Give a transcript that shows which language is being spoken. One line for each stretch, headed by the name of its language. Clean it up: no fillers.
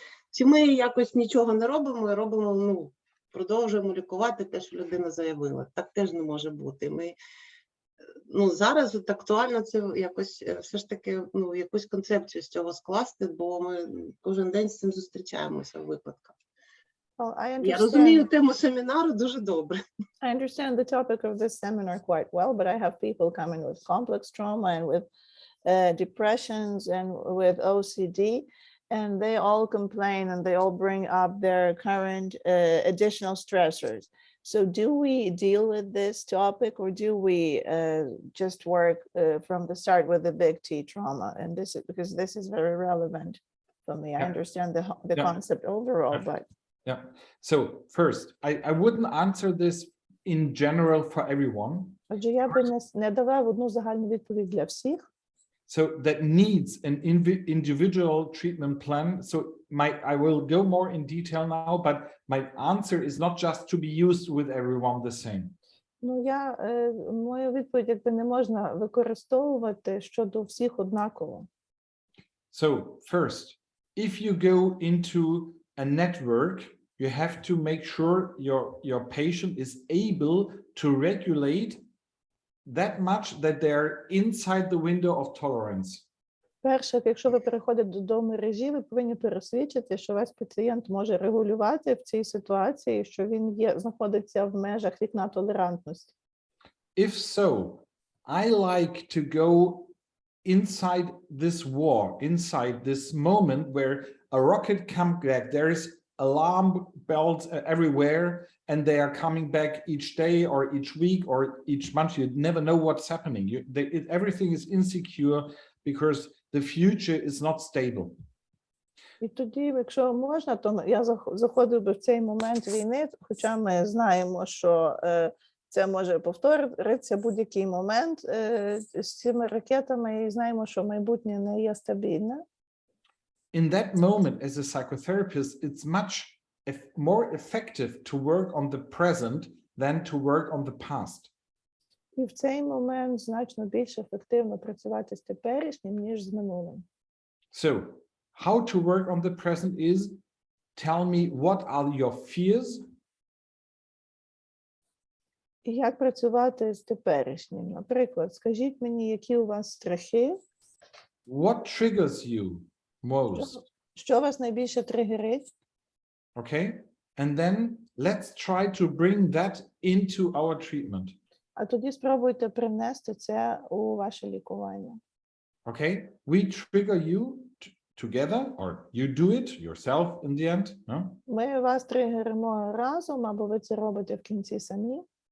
Ukrainian: Чи ми якось нічого не робимо і робимо, ну, продовжуємо лікувати те, що людина заявила. Так теж не може бути. Ми, ну, зараз от актуально це якось все ж таки, ну, якусь концепцію з цього скласти, бо ми кожен день з цим зустрічаємося в випадках.
English: Well,
Ukrainian: Я розумію тему семінару дуже добре.
English: I understand the topic of this seminar quite well, but I have people coming with complex trauma and with depressions and with OCD, and they all complain and they all bring up their current additional stressors. So do we deal with this topic, or do we just work from the start with the big T trauma? And this is because this is very relevant for me. I understand the concept overall, but yeah. So first, I wouldn't answer this in general for everyone.
Ukrainian: Отже, я би не давав одну загальну відповідь для всіх.
English: So that needs an individual treatment plan. So I will go more in detail now, but my answer is not just to be used with everyone the same.
Ukrainian: Ну, мою відповідь якби не можна використовувати щодо всіх однаково.
English: So first, if you go into a network, you have to make sure your patient is able to regulate that much that they're inside the window of tolerance.
Ukrainian: Перше, якщо ви переходите до мережі, ви повинні пересвідчити, що ваш пацієнт може регулювати в цій ситуації, що він знаходиться в межах вікна толерантності.
English: If so, I like to go inside this war, inside this moment where a rocket comes back. There is alarm bells everywhere, and they are coming back each day or each week or each month. You never know what's happening. Everything is insecure because the future is not stable.
Ukrainian: І тоді, якщо можна, то я заходив би в цей момент війни, хоча ми знаємо, що це може повторитися будь-який момент з цими ракетами, і знаємо, що майбутнє не є стабільне.
English: In that moment, as a psychotherapist, it's much more effective to work on the present than to work on the past.
Ukrainian: І в цей момент значно більш ефективно працювати з теперішнім, ніж з минулим.
English: So, how to work on the present is, tell me what are your fears?
Ukrainian: І як працювати з теперішнім? Наприклад, скажіть мені, які у вас страхи?
English: What triggers you most?
Ukrainian: Що вас найбільше тригерить?
English: Okay, and then let's try to bring that into our treatment.
Ukrainian: А тоді спробуйте привнести це у ваше лікування.
English: Okay, we trigger you together, or you do it yourself in the end, no?
Ukrainian: Ми вас тригеримо разом, або ви це робите в кінці самі.